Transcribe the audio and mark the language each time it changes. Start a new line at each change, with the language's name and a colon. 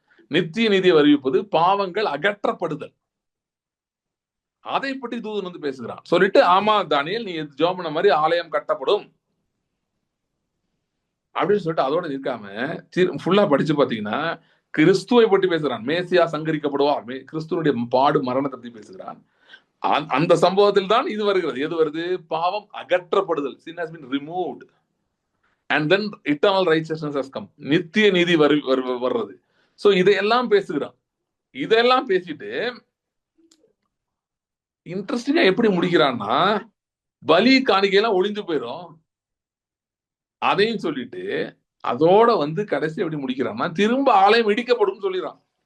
Tamil: நித்திய நீதியை வருவிப்பது, பாவங்கள் அகற்றப்படுதல், அதை பற்றி தூதன் வந்து பேசுகிறான். சொல்லிட்டு, ஆமா தானியேல், நீ ஜெபம் பண்ண மாதிரி ஆலயம் கட்டப்படும் அப்படின்னு சொல்லிட்டு அதோட நிற்காம ஃபுல்லா படிச்சு பாத்தீங்கன்னா கிறிஸ்துவை பற்றி பேசுகிறான். மேசியா சங்கரிக்கப்படுவார், கிறிஸ்துவனுடைய பாடு மரணத்தை பற்றி பேசுகிறான். அந்த சம்பவத்தில் தான் இது வருகிறது. எது வருது? பாவம் அகற்றப்படுதல்,
English: sin has been removed, and then eternal righteousness has come,
Tamil: நித்திய நீதி வர்றது. சோ இதையெல்லாம் பேசுகிறான். இதெல்லாம் பேசிட்டு இன்ட்ரெஸ்டிங்கா எப்படி முடிக்கிறான்னா, பலி காணிக்கையெல்லாம் ஒளிந்து போயிடும், அதையும் சொல்லிட்டு அதோட வந்து கடைசி எப்படி முடிக்கிறான்னா, திரும்ப ஆலயம் இடிக்கப்படும் சொல்லிடுறான்.